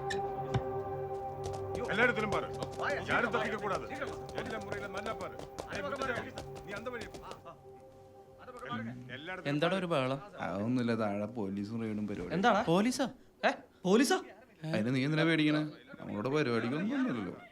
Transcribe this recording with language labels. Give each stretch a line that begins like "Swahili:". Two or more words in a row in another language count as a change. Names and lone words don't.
Tamil: எல்லா இடத்திலும் பாரு, யாரும் தப்பிக்க கூடாது. எல்லா முறையில நல்லா பாரு. நீ அந்த வழி போ.
Malayalam: എന്താടാ ഒരു ബഹളം? അതൊന്നുമില്ല, താഴെ പോലീസും റെയ്ഡും പരിപാടി. എന്താടാ? പോലീസാ? പോലീസാ? അതിന് നീ എന്തിനാ പേടിക്കണേ? നമ്മളോട് പരിപാടിക്കൊന്നും ഇല്ലല്ലോ.